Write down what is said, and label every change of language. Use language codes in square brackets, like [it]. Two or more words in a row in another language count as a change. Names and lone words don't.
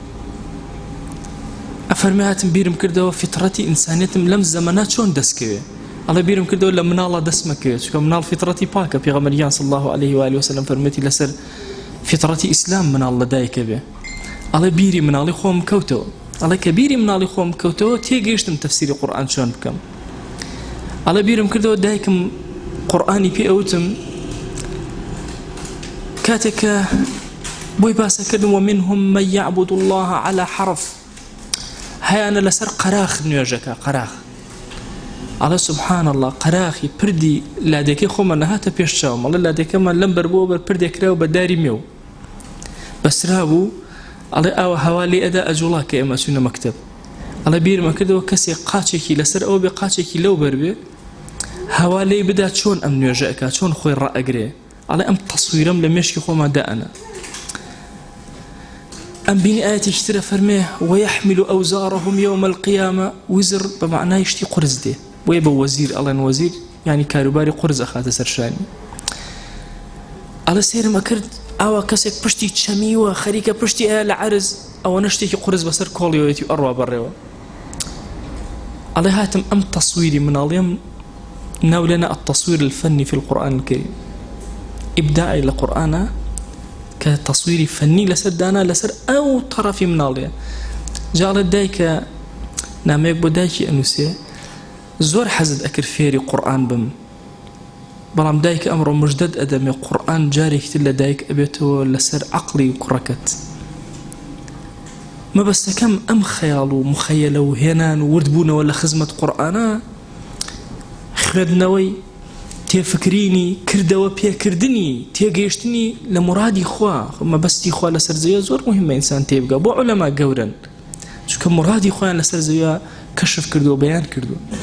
[ckb] ئەفەرمێ هاتم بیرم کردەوە فیتڕەتی ئینسانیەتم لەم زەمەنە چۆن دەستکەوێ ئەڵێ بیرم کردەوە لە مناڵە دەستمەکەوێت چونکە مناڵ فیتڕەتی پاکە پێغەمبەریان [ar] صلی الله عليه و آله وسلم [ckb] فەرمێتی لەسەر فیتڕەتی ئیسلام مناڵ لەدایکە بێ ئەڵێ بیری مناڵی خۆم کەوتەوە ئەڵێ کە بیری مناڵی خۆم کەوتەوە تێگەیشتم تەفسیری قورئان چۆن بکەم ئەڵێ بیرم کردەوە دایکم قورئانی پێ ئەوتم کاتێکە بۆی باسەکردم [ar] ومنهم من يعبد الله على حرف [ckb] هەیانە لەسەر قەراخ نوێژەکە قەراخ ئەڵێ [ar] سبحان الله [ckb] قەراخی پردی لادێکەی خۆمە نەهاتە پێش چاوم ئەڵێ لادێکەمان لەم بەربووە بەر پردێکراوە بە داری مێو بەسرا بوو ئەڵێ ئاوە هەوا لێ ئەدا ئەجوڵا کە ئێمە چوونە مەکتەب ئەڵێ بیرمە کردەوە کەسێک قاچێکی لەسەر ئەوە بێ قاچێکی لەو بەربێ هەوا لێ بدا چۆن ئەم نوێژە ئەکا چۆن خۆی ڕائەگرێ ئەڵێ ئەم تەسویرەم لە مێشکی خۆما دائەنە ئەم بینی ئاەتێکی ترە فەرمێ [ar] ويحمل أوزارهم يوم القيامة [ckb] وزر بمعنای شتی قرز دێ بۆیە بە وەزیر ئەڵێن وەزیر یعنی کاروباری قرز ئەخاتە سەرشانی ئەڵێ سێرم ئەکرد ئاوا کەسێک پشتی چەمیوە خەریکە پشتی ئایا لە عەرز ئەوەنە شتێکی قرز بەسەر کۆڵیەوەیەتی ئەڕوا بەڕێوە ئەڵێ هاتم ئەم تەسویری مناڵێم ناو [ar] لنا التصوير الفني في القرآن الكريم إبداعي للقرآن كتصوير فني لسر دانا لسر أو طرف [ckb] مناڵێ جاڵت دایکە نامەیەک بۆ دایکی ئەنووسێ زۆر حەزت ئەکرد فێری قورئان بم بەڵام دایک ئەمڕۆ مژدەت ئەدەمێ قورئان جارێکتر لە دایک ئەبێتەوە لەسەر عەقڵی کوڕەکەت مەبەستەکەم ئەم خەیاڵ و مخەیەلە و هێنان و وردبوونەوە لە خزمەت قورئانە خوێندنەوەی تێفکرینی کردەوە پێکردنی تێگەیشتنی لە مرادی خوا مەبەستی خوا لەسەر زەویە زۆر مهمە ئینسان تێبگا بۆ عولەما گەورن چونکە مرادی خۆیان لەسەر زەویە کەشف کردو بەیان کردو